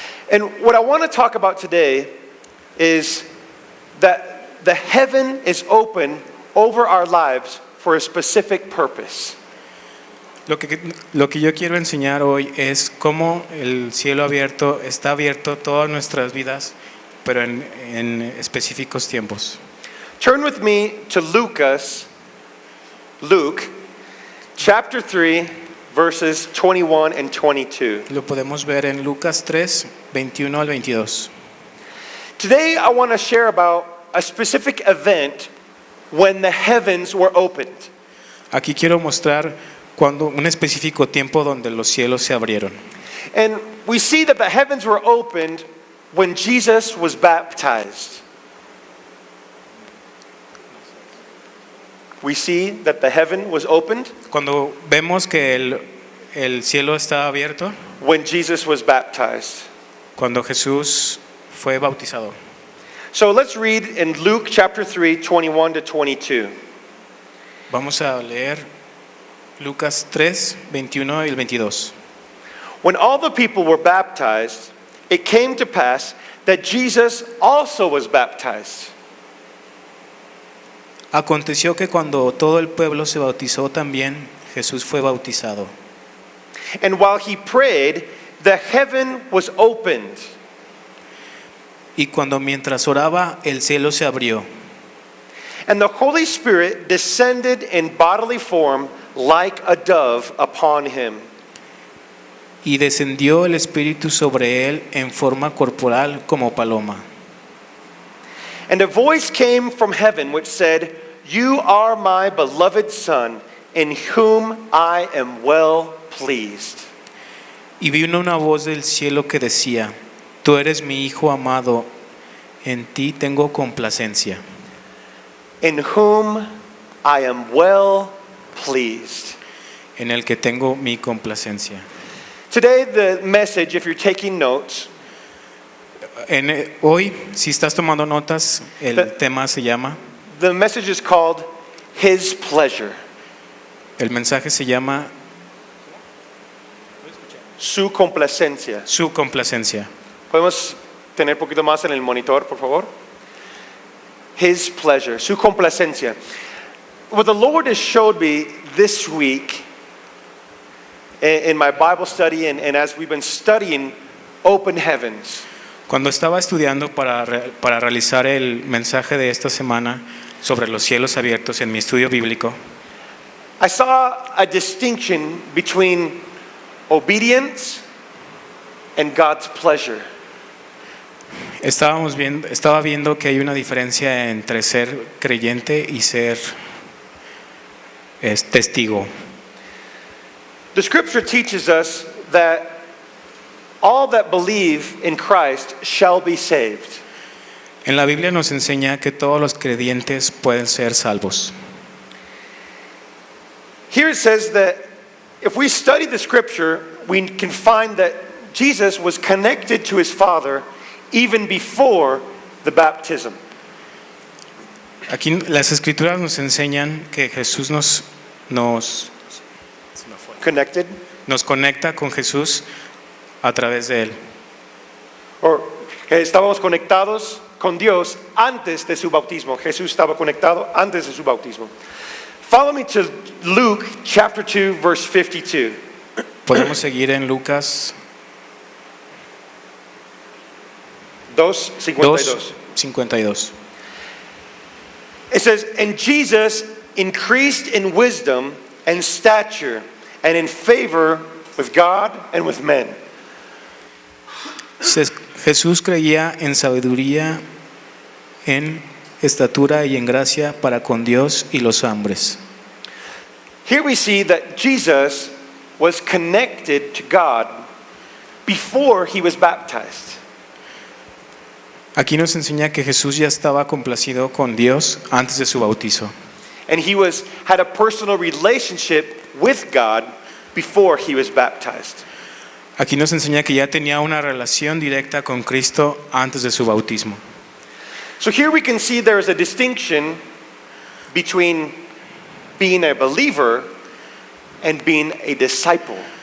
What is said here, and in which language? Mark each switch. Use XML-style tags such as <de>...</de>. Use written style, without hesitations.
<en>And what I want to talk about today is that the heaven is open over our lives for a specific purpose.</en> <es>Lo que yo quiero enseñar hoy es cómo el cielo abierto está abierto todas nuestras vidas, pero en específicos tiempos.</es> <en>Turn with me to Luke chapter 3, verses 21 and 22.</en> <es>Lo podemos ver en Lucas 3, 21 al 22.</es> <en>Today I want to share about a specific event when the heavens were opened.</en> <es>Aquí quiero mostrar cuando un específico tiempo donde los cielos se abrieron.</es> <en>And we see that the heavens were opened when Jesus was baptized. We see that the heaven was opened</en> <es>Cuando vemos que el cielo está abierto,</es> <en>when Jesus was baptized.</en> <es>cuando Jesús fue bautizado.</es> <en>So let's read in Luke chapter 3, 21 to 22.</en> <es>Vamos a leer Lucas 3, 21 y el 22.</es> <en>When all the people were baptized, it came to pass that Jesus also was baptized.</en> <es>Aconteció que cuando todo el pueblo se bautizó también, Jesús fue bautizado.</es> <en>And while he prayed, the heaven was opened.</en> <es>Y mientras oraba, el cielo se abrió.</es> <en>And the Holy Spirit descended in bodily form like a dove upon him.</en> <es>Y descendió el Espíritu sobre él en forma corporal como paloma.</es> <en>And a voice came from heaven which said, "You are my beloved Son, in whom I am well pleased."</en> <es>Y vino una voz del cielo que decía: Tú eres mi Hijo amado, en ti tengo complacencia.</es> <en>In whom I am well pleased.</en> <es>En el que tengo mi complacencia.</es> <en>Today the message, if you're taking notes,</en> <es>Hoy, si estás tomando notas, el tema se llama,</es> <en>the message is called His Pleasure.</en> <es>el mensaje se llama Su complacencia. Su complacencia. ¿Podemos tener un poquito más en el monitor, por favor?</es> <en>His pleasure,</en> <es>su complacencia.</es> <en>What the Lord has showed me this week in my Bible study and as we've been studying open heavens,</en> <es>Cuando estaba estudiando para realizar el mensaje de esta semana sobre los cielos abiertos en mi estudio bíblico,</es> <en>I saw a distinction between obedience and God's pleasure.</en> <es>estaba viendo que hay una diferencia entre ser creyente y ser testigo.</es> <en>The scripture teaches us that all that believe in Christ shall be saved.</en> <es>En la Biblia nos enseña que todos los creyentes pueden ser salvos.</es> <en>Here it says that if we study the scripture, we can find that Jesus was connected to his Father even before the baptism.</en> <es>Aquí las escrituras nos enseñan que Jesús nos</es> <en>Connected?</en> <es>conecta con Jesús a través de él.</es> <en>Or</en> <es>estábamos conectados con Dios antes de su bautismo. Jesús estaba conectado antes de su bautismo.</es> <en>Follow me to Luke chapter 2 verse 52.</en> <es>Podemos seguir en Lucas</es> <en>2:52.</en> <es>2:52.</es> <en>It says, "And Jesus increased in wisdom and stature and in favor with God and with men."</en> <es>Jesús creía en sabiduría, en estatura y en gracia para con Dios y los hombres.</es> <en>Here we see that Jesus was connected to God before he was baptized.</en> <es>Aquí nos enseña que Jesús ya estaba complacido con Dios antes de su bautizo.</es> <en>And he had a personal relationship with God before he was baptized.</en> <es>Aquí nos enseña que ya tenía una relación directa con Cristo antes de su bautismo.</es> <en>So here we can see there is a distinction between being a believer and being a disciple.</en>